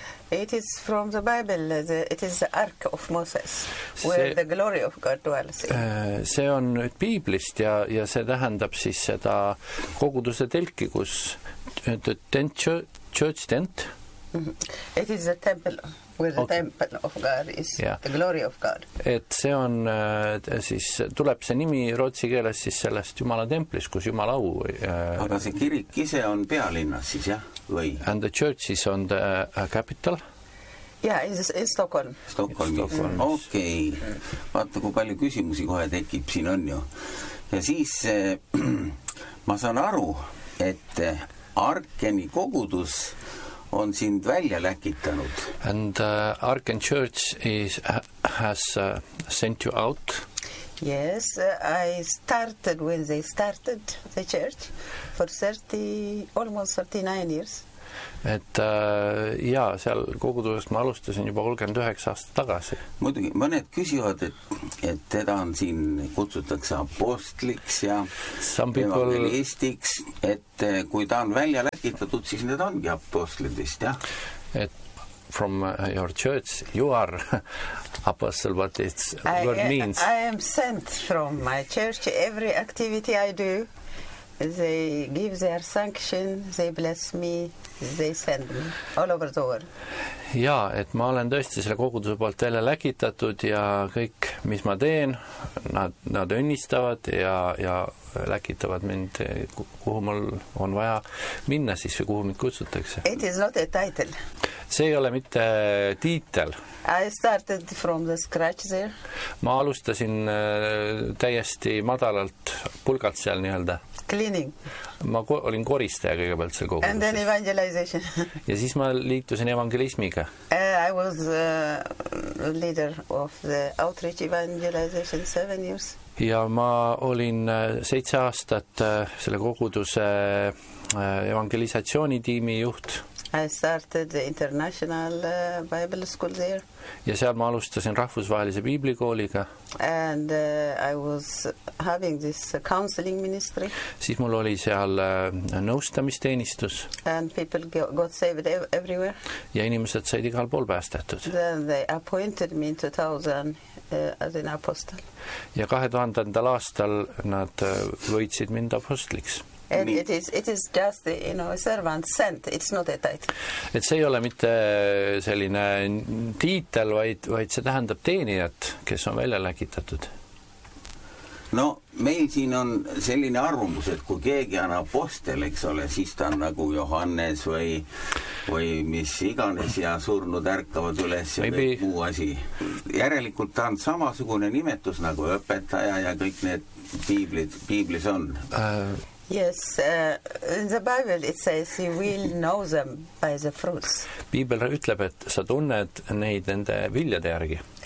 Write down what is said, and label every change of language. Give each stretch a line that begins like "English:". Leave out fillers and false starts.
English: It is from the Bible, it is the Ark of Moses, where the glory of God dwells.
Estonian: See on nüüd piiblist ja see tähendab siis seda koguduse telki, kus
English: the tent, church tent, It is the temple where the temple of God is, the glory of God.
Estonian: Et see on siis tuleb see nimi rootsi keeles siis sellest Jumala templis, kus Jumala au. Aga see kirik ise on pealinnas siis, või?
English: And the church is on the capital. Yeah, in Stockholm.
Estonian: Stockholm. Okei. Vaata, kui palju küsimusi kohe tekib, siin on ju. Ja siis ma saan aru, et Arkeni kogudus on sind välja läkitanud.
English: And Arken Church is has sent you out. Yes, I started when they started the church for 30, almost 39 years.
Estonian: Et jaa, seal kogudusest ma alustasin juba 39 aastat tagasi. Muidugi, mõned küsivad, et teda on siin kutsutakse apostliks ja evangelistiks, et kui ta on välja läkitatud, siis need ongi apostlidist, jah?
English: Et from your church, you are apostle, but it's word means. I am sent from my church. Every activity I do, they give their sanction, they bless me. They send me all over the world.
Estonian: Jaa, et ma olen tõesti selle koguduse poolt teile läkitatud ja kõik, mis ma teen, nad õnnistavad ja läkitavad mind, kuhu mul on vaja minna siis või kuhu mind kutsutakse.
English: It is not a title.
Estonian: See ei ole mitte tiitel.
English: I started from the scratch there.
Estonian: Ma alustasin täiesti madalalt pulgalt seal nii-öelda.
English: Cleaning.
Estonian: Ma olin koristaja kõigepealt seal koguduses.
English: And then evangelization.
Estonian: Ja siis ma liitusin evangelismiga.
English: I was leader of the outreach evangelization 7 years.
Estonian: Ja ma olin 7 aastat selle koguduse evangelisatsioonitiimi juht.
English: I started the international Bible school there.
Estonian: Ja seal ma alustasin rahvusvahelise biiblikooliga.
English: And I was having this counseling ministry.
Estonian: Siis mul oli seal nõustamisteenistus.
English: And people got saved everywhere.
Estonian: Ja inimesed said igal pool päästetud.
English: Then they appointed me in 2000 as an apostle.
Estonian: Ja 2000. Aastal nad võitsid mind apostliks.
English: And it is just, you know, a servant sent. It's not a title.
Estonian: Et see ei ole mitte selline tiitel, vaid see tähendab teenijat, kes on välja läkitatud. No, meil siin on selline arvumus, et kui keegi on apostel, eks ole, siis ta on nagu Johannes või mis iganes ja surnud ärkavad üles ja kõik muu asi. Järelikult ta on samasugune nimetus nagu õpetaja ja kõik need piiblis on.
English: Yes, in the Bible it says you will know them by the fruits.
Estonian: Biibel ütleb, et sa tunned neid nende viljade järgi.